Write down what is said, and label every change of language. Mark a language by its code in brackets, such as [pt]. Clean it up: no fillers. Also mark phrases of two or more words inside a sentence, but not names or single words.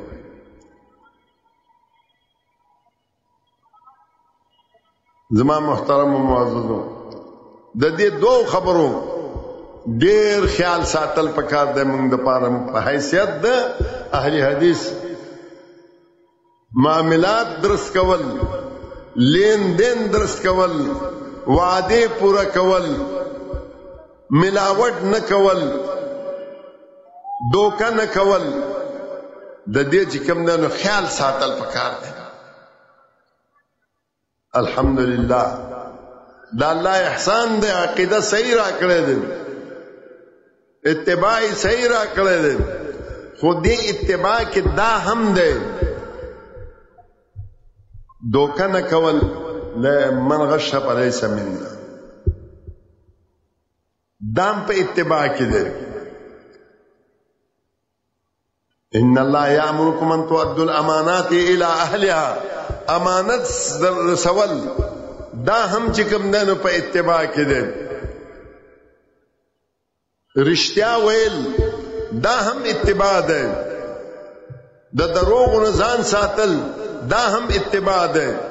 [ps] زما محترم و معززو د دې دوه خبرو ډېر خیال ساتل پکار دی موږ د پاره په حیثیت د اهل حدیث معاملات درست کول لین دین درست کول وعده پورا کول ملاوت نه کول دوکه نه کول د دې چې کوم نه خیال ساتل پکار دی الحمدللہ دا اللہ احسان دے عقیدہ صحیح را کرے دے اتباعی صحیح را کرے دے خودی اتباع کی دا ہم دے دوکہ نہ کول [ar] من غش فلیس منا [ps] دام پہ اتباع کی دے [ar] ان اللہ یامرکم ان تؤدوا الامانات الى اہلها [ps] امانت رسول دا هم چې کوم دنو په اتباع کې دي رښتیا ویل دا هم اتباع ده د دروغ نه ځان ساتل دا هم اتباع ده